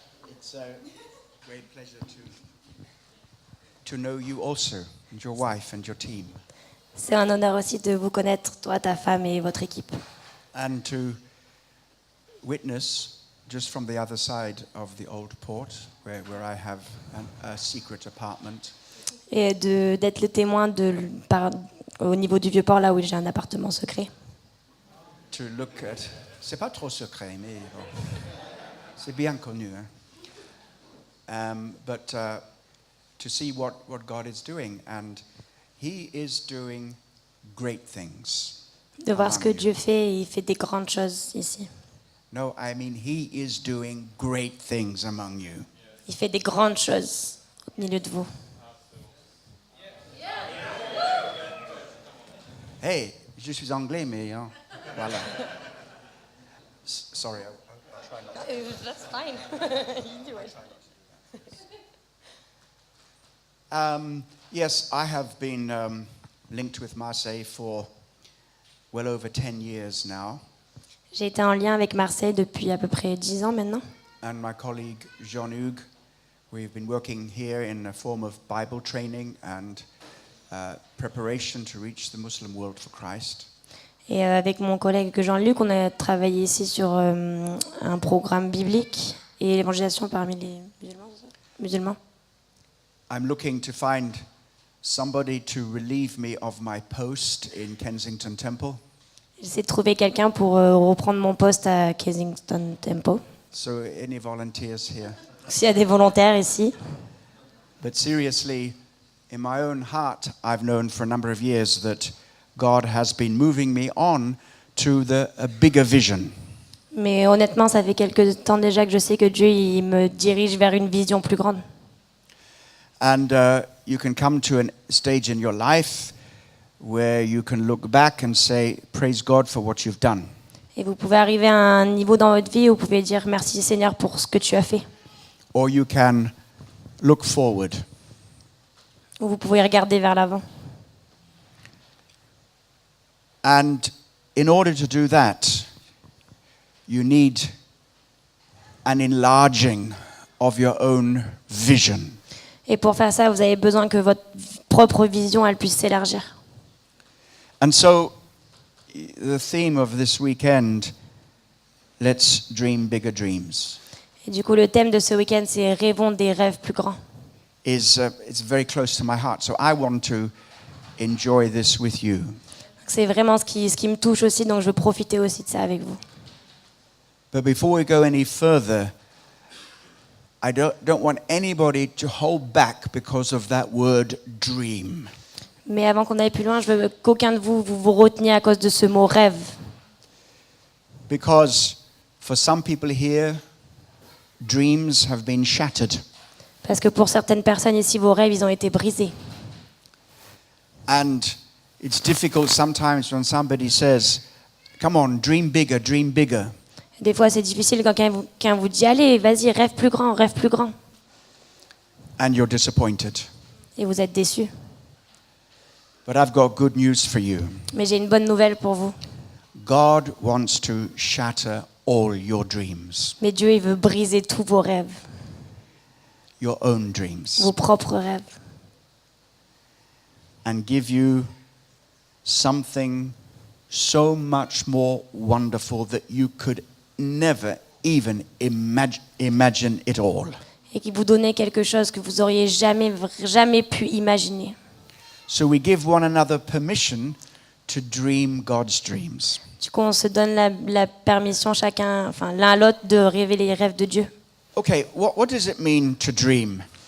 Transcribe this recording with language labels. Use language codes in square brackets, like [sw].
[en] it's a great pleasure to know you also, and your wife and your team, [fr] C'est un honneur aussi de vous connaître, toi, ta femme et votre équipe. [en] and to witness just from the other side of the old port, where I have a secret apartment. [fr] Et d'être le témoin au niveau du Vieux-Port, là où j'ai un appartement secret. [en] To look at, [fr] c'est pas trop secret, mais bon, c'est bien connu. Hein? [en] But to see what God is doing, and He is doing great things. [fr] De voir ce que [en] among you. [fr] Dieu fait, et il fait des grandes choses ici. [en] No, I mean He is doing great things among you. [fr] Il fait des grandes choses au milieu de vous. Hey, je suis anglais, mais hein, voilà. [en] Sorry, I'll try not. That's fine. Yes, I have been linked with Marseille for well over 10 years now, [fr] J'ai été en lien avec Marseille depuis à peu près 10 ans maintenant. [en] and my colleague Jean-Hugues, we've been working here in a form of Bible training and preparation to reach the Muslim world for Christ. [fr] Et avec mon collègue Jean-Luc, on a travaillé ici sur un programme biblique et l'évangélisation parmi les musulmans. [en] I'm looking to find somebody to relieve me of my post in Kensington Temple. [fr] J'essaie de trouver quelqu'un pour reprendre mon poste à Kensington Temple. [en] So, any volunteers here? [fr] S'il y a des volontaires ici. [en] But seriously, in my own heart, I've known for a number of years that God has been moving me on to a bigger vision. [fr] Mais honnêtement, ça fait quelques temps déjà que je sais que Dieu il me dirige vers une vision plus grande. [en] And you can come to a stage in your life where you can look back and say, praise God for what you've done. [fr] Et vous pouvez arriver à un niveau dans votre vie où vous pouvez dire merci Seigneur pour ce que tu as fait. [en] Or you can look forward. [fr] Ou vous pouvez regarder vers l'avant. [en] And in order to do that, you need an enlarging of your own vision. [fr] Et pour faire ça, vous avez besoin que votre propre vision elle puisse s'élargir. [en] And so, the theme of this weekend, let's dream bigger dreams, [fr] Et du coup, le thème de ce week-end, c'est rêvons des rêves plus grands. [en] it's very close to my heart. So I want to enjoy this with you. [fr] C'est vraiment ce qui me touche aussi, donc je veux profiter aussi de ça avec vous. [en] But before we go any further, I don't want anybody to hold back because of that word dream. [fr] Mais avant qu'on aille plus loin, je veux qu'aucun de vous reteniez à cause de ce mot rêve. [en] Because for some people here, dreams have been shattered. [fr] Parce que pour certaines personnes ici, vos rêves, ils ont été brisés. [en] And it's difficult sometimes when somebody says, come on, dream bigger, dream bigger. [fr] Des fois, c'est difficile quand quelqu'un vous dit, allez, vas-y, rêve plus grand, rêve plus grand. [en] And you're disappointed. [fr] Et vous êtes déçus. [en] But I've got good news for you. [fr] Mais j'ai une bonne nouvelle pour vous. [en] God wants to shatter all your dreams, [fr] Mais Dieu, il veut briser tous vos rêves, [en] your own dreams, [fr] vos propres rêves. [en] and give you something so much more wonderful that you could never even imagine it all. [fr] Et qui vous donnait quelque chose que vous auriez jamais pu imaginer. [en] So we give one another permission to dream God's dreams. [fr] Du coup, on se donne la permission l'un à l'autre de rêver les rêves de Dieu. [en] Okay, what does it mean to dream?